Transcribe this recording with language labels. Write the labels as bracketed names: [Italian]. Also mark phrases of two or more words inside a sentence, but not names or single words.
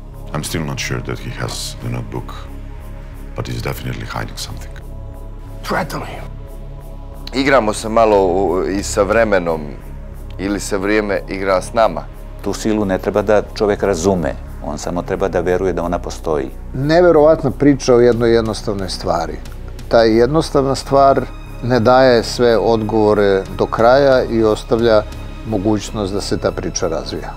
[English] I'm still not sure that he has the notebook, but he's definitely hiding something. Threaten him. [Serbian] Igramo se malo i sa vremenom ili se vrijeme igra s nama. Tu silu ne treba da čovjek razume, on samo treba da veruje da ona postoji. Neverovatna priča o jednoj jednostavnoj stvari. Ta jednostavna stvar ne daje sve odgovore do kraja i ostavlja mogućnost da se ta priča razvija.